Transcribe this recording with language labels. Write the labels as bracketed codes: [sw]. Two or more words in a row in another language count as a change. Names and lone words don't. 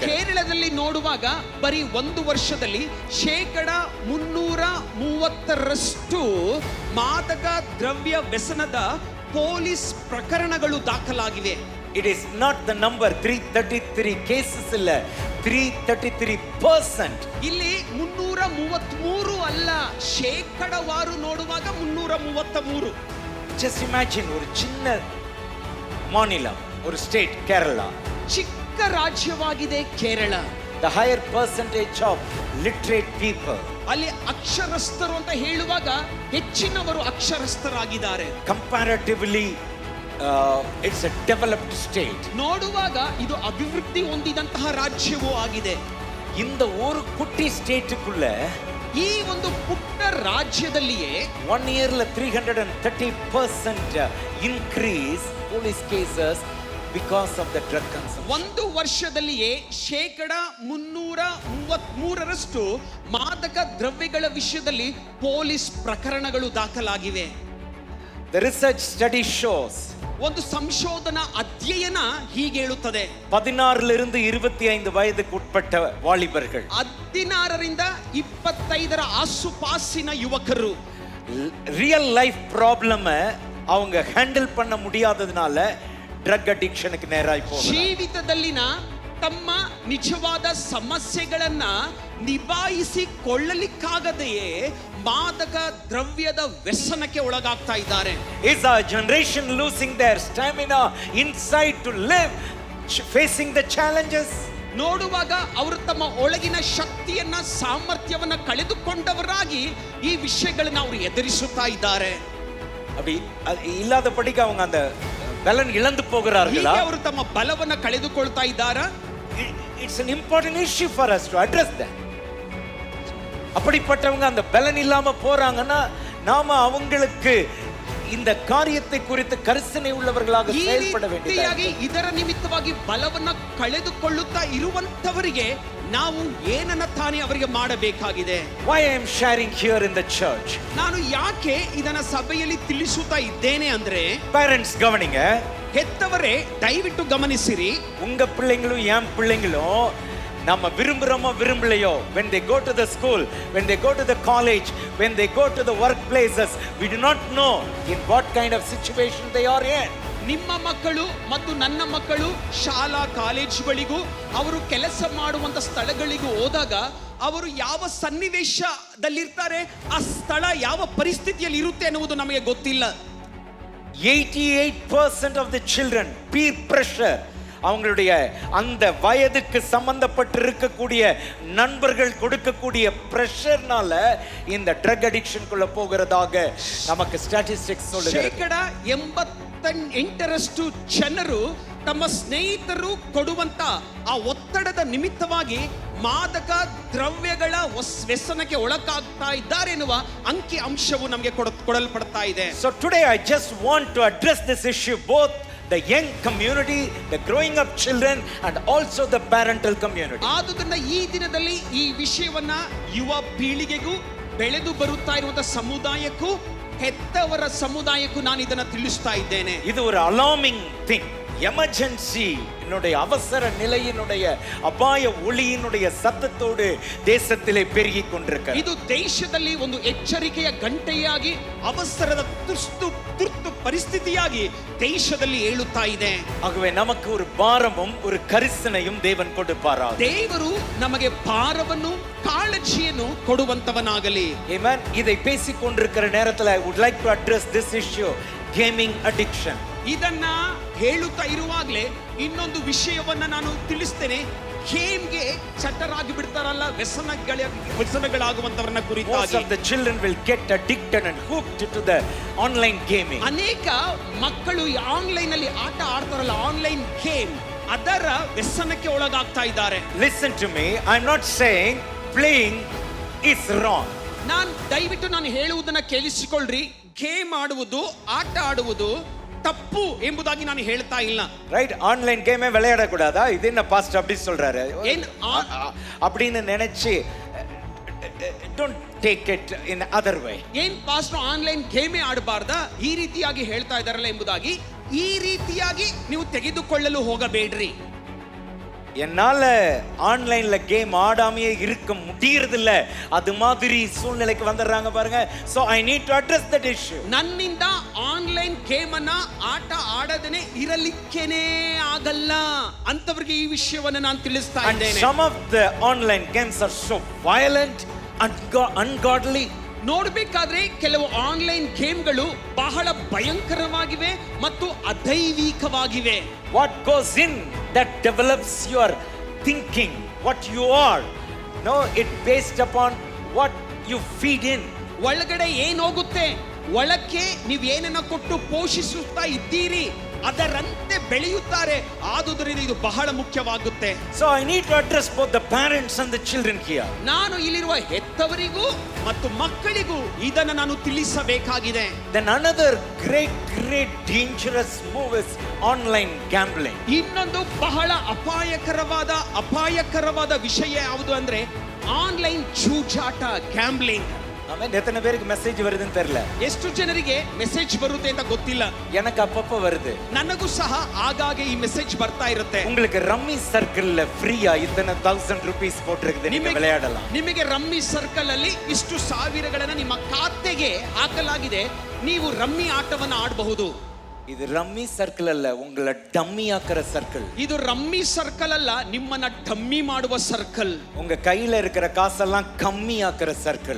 [kn] ಕೇರಳದಲ್ಲಿ ನೋಡುವಾಗ ಬರೀ ಒಂದು ವರ್ಷದಲ್ಲಿ 330% ಮಾದಕ ದ್ರವ್ಯ ವ್ಯಸನದ ಪೊಲೀಸ್ ಪ್ರಕರಣಗಳು ದಾಖಲಾಗಿವೆ. [en] It is not the number 333 cases ಇಲ್ಲ, 333%. [kn] ಇಲ್ಲಿ 333 ಅಲ್ಲ, ಶೇಕಡವಾರು ನೋಡುವಾಗ 333. [en] Just imagine [ta] ஒரு சின்ன மாநிலம், ஒரு ಸ್ಟೇಟ್ ಕೇರಳ, [kn] ಚಿಕ್ಕ ರಾಜ್ಯವಾಗಿದೆ ಕೇರಳ. [en] The higher percentage of literate people. [kn] ಅಲ್ಲಿ ಅಕ್ಷರಸ್ಥರು ಅಂತ ಹೇಳುವಾಗ ಹೆಚ್ಚಿನವರು ಅಕ್ಷರಸ್ಥರಾಗಿದ್ದಾರೆ. [en] Comparatively it's a developed state. [kn] ನೋಡುವಾಗ ಇದು ಅಭಿವೃದ್ಧಿ ಹೊಂದಿದಂತಹ ರಾಜ್ಯವೂ ಆಗಿದೆ. [ta] இந்த ஒரு குட்டி ஸ்டேட்டுக்குள்ள [kn] ಈ ಒಂದು ಪುಟ್ಟ ರಾಜ್ಯದಲ್ಲಿಯೇ [en] 1 yearல 330% increase police cases because of the drug consumption. [kn] ಒಂದು ವರ್ಷದಲ್ಲಿಯೇ 333% ಮಾದಕ ದ್ರವ್ಯಗಳ ವಿಷಯದಲ್ಲಿ ಪೊಲೀಸ್ ಪ್ರಕರಣಗಳು ದಾಖಲಾಗಿವೆ. [en] The research study shows [kn] ಒಂದು ಸಂಶೋಧನಾ ಅಧ್ಯಯನ ಹೀಗೆ ಹೇಳುತ್ತದೆ, [ta] 16 இருந்து 25 வயதுக்கு உட்பட்ட வாலிபர்கள் [kn] 16ರಿಂದ 25ರ ಆಸುಪಾಸಿನ ಯುವಕರು [en] real life problem [ta] அவங்க ஹேண்டில் பண்ண முடியாததுனால [en] drug addiction [kn] ನೇರಾಗಿ ಹೋಗ್ತಾರೆ. ಜೀವಿತದಲ್ಲಿನ ತಮ್ಮ ನಿಜವಾದ ಸಮಸ್ಯೆಗಳನ್ನ ನಿಭಾಯಿಸಿಕೊಳ್ಳಲಿಕ್ಕಾಗದೆಯೇ ಮಾದಕ ದ್ರವ್ಯದ ವ್ಯಸನಕ್ಕೆ ಒಳಗಾಗ್ತಾ ಇದ್ದಾರೆ. [en] Is our generation losing their stamina inside to live facing the challenges? [kn] ನೋಡುವಾಗ ಅವರು ತಮ್ಮ ಒಳಗಿನ ಶಕ್ತಿಯನ್ನ ಸಾಮರ್ಥ್ಯವನ್ನ ಕಳೆದುಕೊಂಡವರಾಗಿ ಈ ವಿಷಯಗಳನ್ನ ಅವರು ಎದುರಿಸುತ್ತಾ ಇದ್ದಾರೆ. [ta] அப்படி இல்லாதபடிக்கு அவங்க அந்த பலன் இழந்து போகிறார்களா? [kn] ಅವರು ತಮ್ಮ ಬಲವನ್ನ ಕಳೆದುಕೊಳ್ತಾ ಇದ್ದಾರಾ? [en] It's an important issue for us to address that. [ta] அப்படிப்பட்டவங்க அந்த பலன் இல்லாம போறாங்கன்னா நாம அவங்களுக்கு இந்த காரியத்தை குறித்து ಕರ್ತನೆ உள்ளவர்களாக செயல்பட வேண்டியது. [kn] ಇದರ ನಿಮಿತ್ತವಾಗಿ ಬಲವನ್ನ ಕಳೆದುಕೊಳ್ಳುತ್ತಾ ಇರುವಂತವರಿಗೆ ನಾವು ಏನನ್ನ ತಾನೇ ಅವರಿಗೆ ಮಾಡಬೇಕಾಗಿದೆ. [en] Why I am sharing here in the church? [kn] ನಾನು ಯಾಕೆ ಇದನ್ನ ಸಭೆಯಲ್ಲಿ ತಿಳಿಸುತ್ತಾ ಇದ್ದೇನೆ ಅಂದ್ರೆ, [ta] parents கவனிங்க, [kn] ಹೆತ್ತವರೇ ದಯವಿಟ್ಟು ಗಮನಿಸಿರಿ. [ta] உங்க பிள்ளைங்களும் என் பிள்ளைங்களும் நம்ம விரும்புறோமோ விரும்பலையோ, [en] when they go to the school, when they go to the college, when they go to the workplaces, we do not know in what kind of situation they are in. [kn] ನಿಮ್ಮ ಮಕ್ಕಳು ಮತ್ತು ನನ್ನ ಮಕ್ಕಳು ಶಾಲಾ ಕಾಲೇಜುಗಳಿಗೂ ಅವರು ಕೆಲಸ ಮಾಡುವಂತ ಸ್ಥಳಗಳಿಗೂ ಹೋದಾಗ ಅವರು ಯಾವ ಸನ್ನಿವೇಶದಲ್ಲಿರ್ತಾರೆ, ಆ ಸ್ಥಳ ಯಾವ ಪರಿಸ್ಥಿತಿಯಲ್ಲಿ ಇರುತ್ತೆ ಅನ್ನುವುದು ನಮಗೆ ಗೊತ್ತಿಲ್ಲ. [en] 88% of the children peer pressure, [ta] அவங்களுடைய அந்த வயதுக்கு சம்பந்தப்பட்டு இருக்கக்கூடிய நண்பர்கள் கொடுக்கக்கூடிய பிரஷர்னால இந்த [en] drug addiction [ta] போகிறதாக நமக்கு ஸ்டாட்டிஸ்டிக்ஸ் சொல்லுகிறது. [kn] 88% ಜನರು ತಮ್ಮ ಸ್ನೇಹಿತರು ಕೊಡುವಂತ ಆ ಒತ್ತಡದ ನಿಮಿತ್ತವಾಗಿ ಮಾದಕ ದ್ರವ್ಯಗಳ ವ್ಯಸನಕ್ಕೆ ಒಳಗಾಗ್ತಾ ಇದ್ದಾರೆ ಎನ್ನುವ ಅಂಕಿ ಅಂಶವು ನಮಗೆ ಕೊಡಲ್ಪಡ್ತಾ ಇದೆ. [en] So today I just want to address this issue, both the young community, the growing up children, and also the parental community. [kn] ಆದುದರಿಂದ ಈ ದಿನದಲ್ಲಿ ಈ ವಿಷಯವನ್ನ ಯುವ ಪೀಳಿಗೆಗೂ ಬೆಳೆದು ಬರುತ್ತಾ ಇರುವಂತಹ ಸಮುದಾಯಕ್ಕೂ ಹೆತ್ತವರ ಸಮುದಾಯಕ್ಕೂ ನಾನು ಇದನ್ನ ತಿಳಿಸ್ತಾ ಇದ್ದೇನೆ. [ta] இது ஒரு [en] alarming thing. [ta] எமர்ஜென்சி அவசர நிலையினுடைய அபாய ஒளியினுடைய சத்தத்தோடு தேசத்திலே பெருகிக் கொண்டிருக்கிறது. [kn] ಇದು ದೇಶದಲ್ಲಿ ಒಂದು ಎಚ್ಚರಿಕೆಯ ಗಂಟೆಯಾಗಿ ಅವಸರದ ತುರ್ತು ಪರಿಸ್ಥಿತಿಯಾಗಿ ದೇಶದಲ್ಲಿ ಏಳುತ್ತಾ ಇದೆ. [ta] ஆகவே நமக்கு ஒரு பாரமும் ஒரு கரிசனையும் தேவன் கொடுப்பாராக. [kn] ದೇವರು ನಮಗೆ ಭಾರವನ್ನು ಕಾಳಜಿಯನ್ನು ಕೊಡುವಂತವನಾಗಲಿ. [en] Amen. [ta] இதை பேசிக் கொண்டிருக்கிற நேரத்தில் [en] I would like to address this issue, gaming addiction. [kn] ಇದನ್ನ ಹೇಳುತ್ತಾ ಇರುವಾಗಲೇ ಇನ್ನೊಂದು ವಿಷಯವನ್ನ ನಾನು ತಿಳಿಸ್ತೇನೆ. ಗೇಮ್ಗೆ ಚಟರಾಗಿ ಬಿಡ್ತಾರಲ್ಲ, ವ್ಯಸನಗಳಾಗುವಂತವರನ್ನ ಕುರಿತಾಗಿ. [en] Most of the children will get addicted and hooked to the online gaming. [kn] ಅನೇಕ ಮಕ್ಕಳು ಆನ್ಲೈನ್ ಅಲ್ಲಿ ಆಟ ಆಡ್ತಾರಲ್ಲ, [en] online game, [kn] ಅದರ ವ್ಯಸನಕ್ಕೆ ಒಳಗಾಗ್ತಾ ಇದ್ದಾರೆ. [en] Listen to me, I'm not saying playing is wrong. [kn] ದಯವಿಟ್ಟು ನಾನು ಹೇಳುವುದನ್ನ ಕೇಳಿಸಿಕೊಳ್ಳ್ರಿ. ಗೇಮ್ ಆಡುವುದು, ಆಟ ಆಡುವುದು ತಪ್ಪು ಎಂಬುದಾಗಿ ನಾನು ಹೇಳ್ತಾ ಇಲ್ಲ. [ta] ரைட், [en] online game [ta] விளையாட கூடாதா? இது என்ன பாஸ்டர் அப்படி சொல்றாரு? அப்படின்னு நினைச்சு [en] don't take it in other way. [kn] ಏನ್ ಪಾಸ್ಟರ್ [en] online game [kn] ಆಡಬಾರ್ದಾ ಈ ರೀತಿಯಾಗಿ ಹೇಳ್ತಾ ಇದಾರಲ್ಲ ಎಂಬುದಾಗಿ ಈ ರೀತಿಯಾಗಿ ನೀವು ತೆಗೆದುಕೊಳ್ಳಲು ಹೋಗಬೇಡ್ರಿ. [ta] என்னால ஆன்லைன்ல கேம் ஆடாமையே இருக்க முடியறதில்ல, அது மாதிரி சூழ்நிலைக்கு வந்துடுறாங்க பாருங்க. [en] So I need to address that issue. [kn] ನನ್ನಿಂದ [en] online game [kn] ಅನ್ನ ಆಟ ಆಡದೇನೆ ಇರಲಿಕ್ಕೇನೆ ಆಗಲ್ಲ ಅಂತವರಿಗೆ ಈ ವಿಷಯವನ್ನು ನಾನು ತಿಳಿಸ್ತಾ ಇದ್ದೇನೆ. [en] Some of the online games are so violent and ungodly. [kn] ನೋಡಬೇಕಾದ್ರೆ ಕೆಲವು [en] online games [kn] ಬಹಳ ಭಯಂಕರವಾಗಿವೆ ಮತ್ತು ಅದೈವಿಕವಾಗಿವೆ. [en] What goes in that develops your thinking, what you are. No, it based upon what you feed in. [kn] ಒಳಗಡೆ ಏನು ಹೋಗುತ್ತೆ, ಒಳಕ್ಕೆ ನೀವು ಏನನ್ನ ಕೊಟ್ಟು ಪೋಷಿಸುತ್ತಾ ಇದ್ದೀರಿ ಅದರಂತೆ ಬೆಳೆಯುತ್ತಾರೆ. ಆದುದರಿಂದ ಇದು ಬಹಳ ಮುಖ್ಯವಾಗುತ್ತೆ. [en] So I need to address both the parents and the children here. [kn] ನಾನು ಇಲ್ಲಿರುವ ಹೆತ್ತವರಿಗೂ ಮತ್ತು ಮಕ್ಕಳಿಗೂ ಇದನ್ನು ನಾನು ತಿಳಿಸಬೇಕಾಗಿದೆ. [en] Then another great dangerous move is online gambling. [kn] ಇನ್ನೊಂದು ಬಹಳ ಅಪಾಯಕರವಾದ ವಿಷಯ ಯಾವುದು ಅಂದ್ರೆ ಆನ್ಲೈನ್ ಜೂಜಾಟ, ಗ್ಯಾಂಬ್ಲಿಂಗ್. [ta] ಆಮೇಲೆ எத்தனை பேருக்கு மெசேஜ் வருதுன்னு தெரியல. [kn] ಎಷ್ಟು ಜನರಿಗೆ ಮೆಸೇಜ್ ಬರುತ್ತೆ ಅಂತ ಗೊತ್ತಿಲ್ಲ. [ta] எனக்கு அப்பப்ப வருது. [kn] ನನಗೂ ಸಹ ಆಗಾಗ್ಗೆ ಈ ಮೆಸೇಜ್ ಬರ್ತಾ ಇರುತ್ತೆ. [ta] உங்களுக்கு ரம்மி சர்க்கிள்ல ஃப்ரீயா இத்தனை 1000 ರೂಪೀಸ್ போட்டுருக்குது, நீங்க விளையாடலாம். [kn] ನಿಮಗೆ ರಮ್ಮಿ ಸರ್ಕಲ್ ಅಲ್ಲಿ ಇಷ್ಟು ಸಾವಿರಗಳನ್ನ ನಿಮ್ಮ ಖಾತೆಗೆ ಹಾಕಲಾಗಿದೆ, ನೀವು ರಮ್ಮಿ ಆಟವನ್ನು ಆಡಬಹುದು. [ta] இது ரம்மி சர்க்கிள் அல்ல, உங்களை டம்மி ஆக்குற சர்க்கிள். [kn] ಇದು ರಮ್ಮಿ ಸರ್ಕಲ್ ಅಲ್ಲ, ನಿಮ್ಮನ್ನ ಡಮ್ಮಿ ಮಾಡುವ ಸರ್ಕಲ್. [ta] உங்க கையில இருக்கிற காசெல்லாம் கம்மி ஆக்குற சர்க்கிள்.